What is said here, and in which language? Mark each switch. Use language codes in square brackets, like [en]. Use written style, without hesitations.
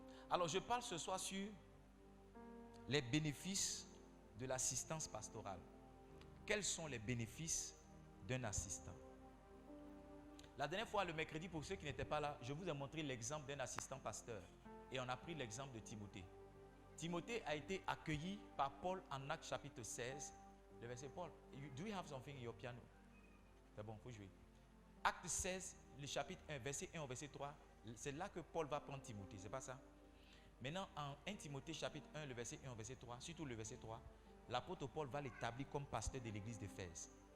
[fr] Alors, je parle ce soir sur les bénéfices de l'assistance pastorale. Quels sont les bénéfices d'un assistant? La dernière fois, le mercredi, pour ceux qui n'étaient pas là, je vous ai montré l'exemple d'un assistant pasteur. Et on a pris l'exemple de Timothée. Timothée a été accueilli par Paul en Actes chapitre 16. Le verset [en] Paul, do you have something in your piano? [fr] C'est bon, il faut jouer. Acte 16, le chapitre 1, verset 1 au verset 3. C'est là que Paul va prendre Timothée, c'est pas ça? Maintenant, en 1 Timothée chapitre 1, le verset 1 au verset 3, surtout le verset 3, l'apôtre Paul va l'établir comme pasteur de l'église d'Éphèse.